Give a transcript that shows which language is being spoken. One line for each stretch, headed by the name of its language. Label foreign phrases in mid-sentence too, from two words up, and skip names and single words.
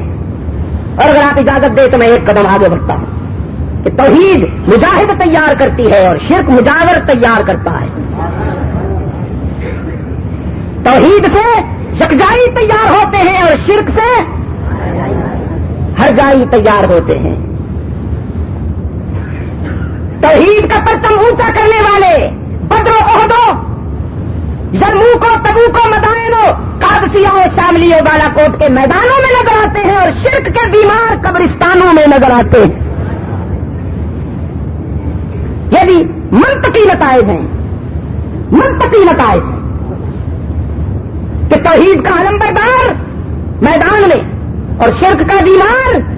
Urdu: اور اگر آپ اجازت دیں تو میں ایک قدم آگے بڑھتا ہوں کہ توحید مجاہد تیار کرتی ہے اور شرک مجاور تیار کرتا ہے. توحید سے یکجائی تیار ہوتے ہیں اور شرک سے ہر جائی تیار ہوتے ہیں. توحید کا پرچم اونچا کرنے والے بدر و احد و یرموک و تبوک و مدائن و قادسیہ و شاملی و بالا کوٹ کے میدانوں میں نظر آتے ہیں اور شرک کے بیمار قبرستانوں میں نظر آتے ہیں. یہ بھی منطقی نتائج ہیں، منطقی نتائج ہیں کہ توحید کا علم بردار میدان میں اور شرک کا بیمار.